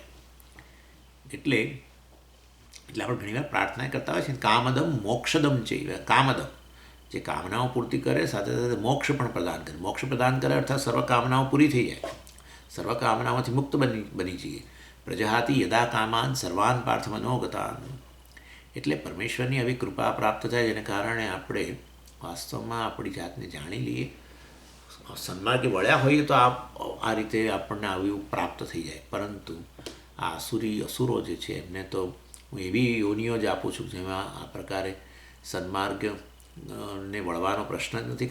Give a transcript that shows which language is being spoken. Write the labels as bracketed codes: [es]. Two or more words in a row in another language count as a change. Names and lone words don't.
[gu] એટલે આપણે ઘણીવાર પ્રાર્થના કરતા હોય છે, [sa] કામદમ મોક્ષદમ [gu] છે. કામદમ જે કામનાઓ પૂર્તિ કરે, સાથે સાથે મોક્ષ પણ પ્રદાન કરે. મોક્ષ પ્રદાન કરે અર્થાત સર્વ કામનાઓ પૂરી થઈ જાય, સર્વ કામનાઓથી મુક્ત બની જઈએ. [sa] પ્રજાહાતિ યદા કામાન સર્વાન પાર્થ મનોગતાન. [gu] એટલે પરમેશ્વરની આવી કૃપા પ્રાપ્ત થાય, જેને કારણે આપણે વાસ્તવમાં આપણી જાતને જાણી લઈએ, સન્માર્ગે વળ્યા હોઈએ તો આ રીતે આપણને આવ્યું પ્રાપ્ત થઈ જાય. પરંતુ આ અસુરો જે છે એમને તો હું એવી યોનિઓ જ આપું છું જેમાં આ પ્રકારે સન્માર્ગ ને વળવાનો પ્રશ્ન જ નથી.